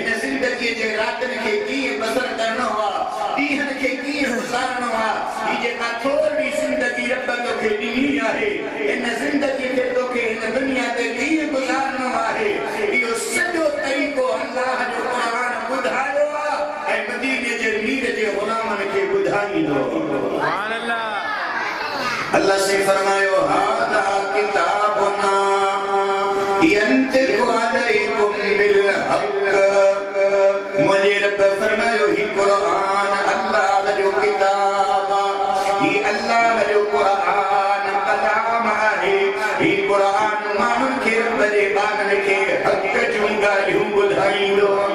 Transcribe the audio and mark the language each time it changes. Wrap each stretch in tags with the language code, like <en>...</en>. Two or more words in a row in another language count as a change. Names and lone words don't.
<sd>ज़िंदगीअ जे रातनि खे कीअं बसर करणो आहे ॾींहंनि खे कीअं गुज़ारणो आहे हीअ जेका थोरी ज़िंदगी रब तोखे ॾिनी आहे हिन ज़िंदगीअ खे तोखे हिन दुनिया ते कीअं गुज़ारणो आहे इहो सॼो तरीक़ो अल्लाह जो क़ुरान ॿुधायो आहे ऐं मदीने जे मीर जे ग़ुलामनि खे ॿुधाईंदो सुभान अल्लाह अल्लाह से फरमायो</sd> <ar>هذا كتابنا ينطق عليكم بالحق</ar> <sd>मुझे रब फरमायो ही क़ुरान अल्लाह जो किताब ही अल्लाह जो क़ुरान कलाम है ही क़ुरान माण्हुनि खे रब जे बाननि खे हक़ जूं ॻाल्हियूं ॿुधाईंदो</sd>